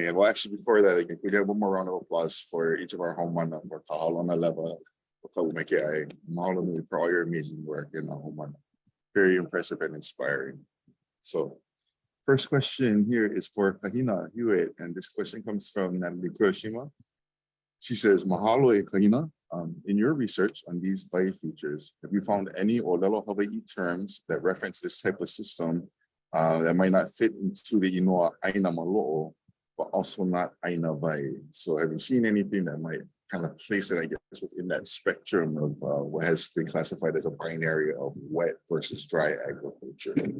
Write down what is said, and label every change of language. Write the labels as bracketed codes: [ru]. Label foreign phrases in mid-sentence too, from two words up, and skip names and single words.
[en] And well, actually, before that, again, we get one more round of applause for each of our Homana for Kahalona level. For all your amazing work in the Homana. Very impressive and inspiring. So, first question here is for Kahina Hewitt, and this question comes from Natalie Kuroshima. She says, [haw] mahalo e Kahina. [en] In your research on these Wahi features, have you found any Olelo Hawaiʻi terms that reference this type of system that might not fit into the [haw] Inoa Aina Malo'o, [en] but also not [haw] Aina Wahi? [en] So have you seen anything that might kind of place it, I guess, within that spectrum of what has been classified as a binary of wet versus dry agriculture?